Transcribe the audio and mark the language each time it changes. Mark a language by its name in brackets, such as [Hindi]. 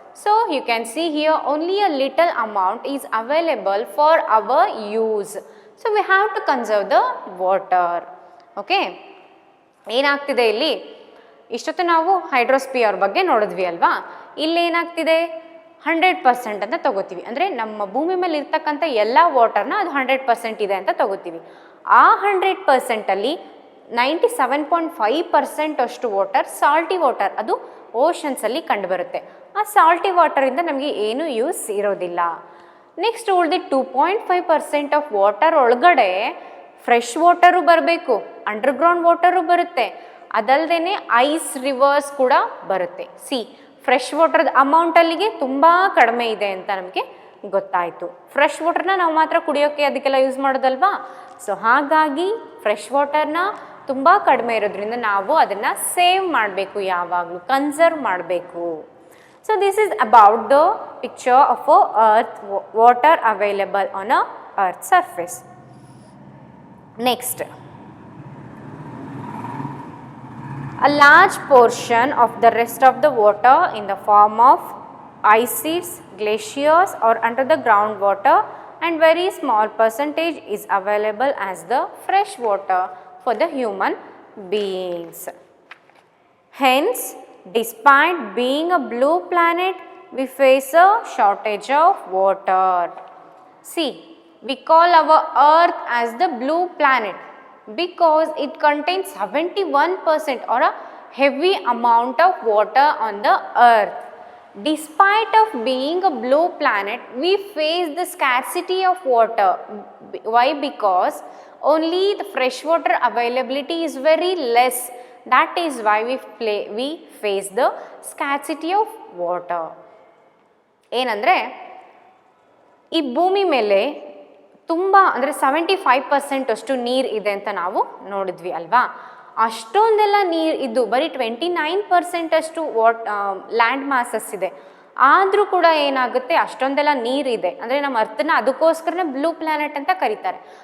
[English] So you can see here only a little amount is available for our use. So we have to conserve the water. [Kannada] Okay, ಏನಾಗ್ತಿದೆ ಇಲ್ಲಿ, ಇಷ್ಟೊತ್ತು ನಾವು hydrosphere ಬಗ್ಗೆ ನೋಡಿದ್ವಿ ಅಲ್ವಾ. ಇಲ್ಲೇನಾಗ್ತಿದೆ, 100% ಅಂತ ತಗೋತೀವಿ. ಅಂದರೆ ನಮ್ಮ ಭೂಮಿ ಮೇಲೆ ಇರ್ತಕ್ಕಂಥ ಎಲ್ಲ ವಾಟರ್ನ ಅದು 100% ಇದೆ ಅಂತ ತಗೋತೀವಿ. ಆ 100%ಅಲ್ಲಿ 97.5% ಅಷ್ಟು ವಾಟರ್ ಸಾಲ್ಟಿ ವಾಟರ್, ಅದು ಓಷನ್ಸಲ್ಲಿ ಕಂಡುಬರುತ್ತೆ. ಆ ಸಾಲ್ಟಿ ವಾಟರಿಂದ ನಮಗೆ ಏನೂ ಯೂಸ್ ಇರೋದಿಲ್ಲ. ನೆಕ್ಸ್ಟ್ ಉಳಿದ 2.5% ಆಫ್ ವಾಟರ್ ಒಳಗಡೆ ಫ್ರೆಶ್ ವಾಟರು ಬರಬೇಕು, ಅಂಡರ್ಗ್ರೌಂಡ್ ವಾಟರು ಬರುತ್ತೆ, ಅದಲ್ಲದೆ ಐಸ್ ರಿವರ್ಸ್ ಕೂಡ ಬರುತ್ತೆ. ಫ್ರೆಶ್ ವಾಟರ್ದ ಅಮೌಂಟ್ ಅಲ್ಲಿಗೆ ತುಂಬ ಕಡಿಮೆ ಇದೆ ಅಂತ ನಮಗೆ ಗೊತ್ತಾಯಿತು. ಫ್ರೆಶ್ ವಾಟರ್ನ ನಾವು ಮಾತ್ರ ಕುಡಿಯೋಕ್ಕೆ ಅದಕ್ಕೆಲ್ಲ ಯೂಸ್ ಮಾಡೋದಲ್ವಾ. ಸೊ ಹಾಗಾಗಿ ಫ್ರೆಶ್ ವಾಟರ್ನ ತುಂಬ ಕಡಿಮೆ ಇರೋದ್ರಿಂದ ನಾವು ಅದನ್ನು ಸೇವ್ ಮಾಡಬೇಕು, ಯಾವಾಗಲೂ ಕನ್ಸರ್ವ್ ಮಾಡಬೇಕು. [English] So this is about the picture of earth water available on a earth surface. Next, a large portion of the rest of the water in the form of ice sheets, glaciers or under the groundwater, and very small percentage is available as the fresh water for the human beings. Hence, despite being a blue planet, we face a shortage of water. See, we call our Earth as the blue planet because it contains 71% or a heavy amount of water on the Earth. Despite of being a blue planet, we face the scarcity of water. Why? Because only the freshwater availability is very less. That is why we face the scarcity of water. [Kannada] ಏನಂದರೆ ಈ ಭೂಮಿ ಮೇಲೆ ತುಂಬ ಅಂದರೆ 75% ಅಷ್ಟು ನೀರು ಇದೆ ಅಂತ ನಾವು ನೋಡಿದ್ವಿ ಅಲ್ವಾ. ಅಷ್ಟೊಂದೆಲ್ಲ ನೀರು ಇದ್ದು ಬರೀ 29% ಅಷ್ಟು ಲ್ಯಾಂಡ್ ಮಾಸಸ್ ಇದೆ. ಆದರೂ ಕೂಡ ಏನಾಗುತ್ತೆ, ಅಷ್ಟೊಂದೆಲ್ಲ ನೀರಿದೆ ಅಂದರೆ ನಮ್ಮ ಅರ್ಥನ ಅದಕ್ಕೋಸ್ಕರನೇ ಬ್ಲೂ ಪ್ಲ್ಯಾನೆಟ್ ಅಂತ ಕರೀತಾರೆ.